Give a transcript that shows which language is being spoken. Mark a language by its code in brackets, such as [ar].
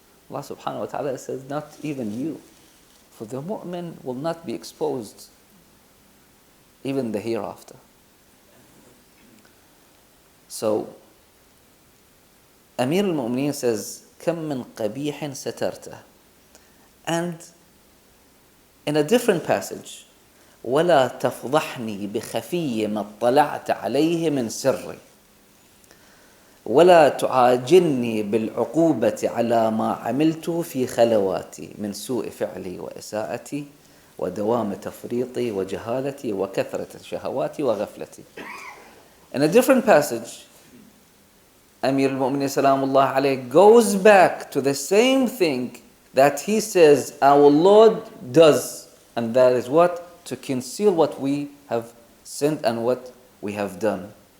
[en] Allah subhanahu wa ta'ala says, not even you. For the mu'min will not be exposed even the hereafter. So Amir al-Mu'mineen says, [ar] كم من قبيح سترته. [en] And in a different passage, [ar] ولا تفضحني بخفي ما اطلعت عليه من سري ولا تعاجلني بالعقوبة على ما عملته في خلواتي من سوء فعلي وإساءتي ودوام تفريطي وجهالتي وكثرة شهواتي وغفلتي. [en] In a different passage, Amir al-Mu'mineen Salamullah alayhi goes back to the same thing that he says our Lord does, and that is what? To conceal what we have sinned and what we have done.